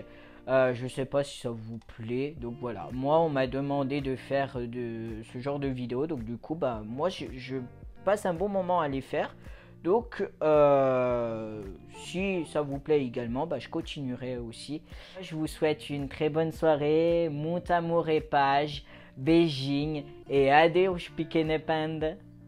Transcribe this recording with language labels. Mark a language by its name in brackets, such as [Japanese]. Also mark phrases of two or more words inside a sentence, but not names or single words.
[French] Je sais pas si ça vous plaît, donc voilà, moi on m'a demandé de faire ce genre de vidéo, donc du coup moi je passe un bon moment à les faire, donc si ça vous plaît également, je continuerai aussi. Je vous souhaite une très bonne soirée, [Portuguese] muito amor e paz, beijinho et adeus pequena panda.